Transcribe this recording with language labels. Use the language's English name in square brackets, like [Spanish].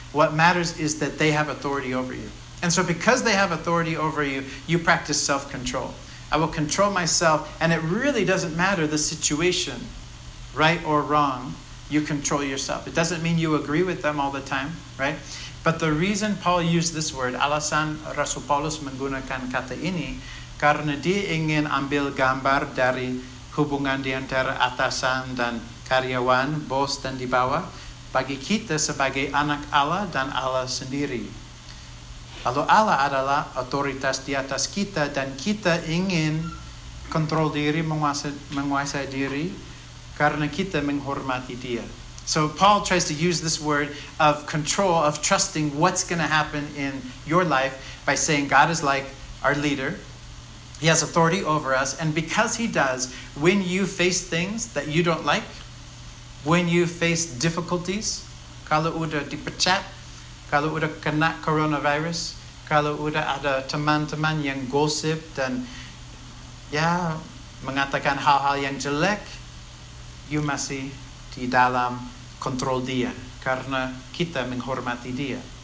[English] What matters is that they have authority over you. And so because they have authority over you, you practice self-control. I will control myself, and it really doesn't matter the situation, right or wrong, you control yourself. It doesn't mean you agree with them all the time, right? But the reason Paul used this word, [Indonesian] alasan Rasul Paulus menggunakan kata ini, karena dia ingin ambil gambar dari hubungan di antara atasan dan karyawan, bos dan di bawah, bagi kita sebagai anak Allah dan Allah sendiri. Lalu Allah adalah otoritas di atas kita dan kita ingin kontrol diri, menguasai diri karena kita menghormati dia. [English] So Paul tries to use this word of control, of trusting what's going to happen in your life by saying God is like our leader. He has authority over us. And because he does, when you face things that you don't like, when you face difficulties, [Indonesian] kalau udah dipecat, kalau udah kena coronavirus, kalau udah ada teman-teman yang gosip dan ya mengatakan hal-hal yang jelek, you masih di dalam kontrol dia karena kita menghormati dia.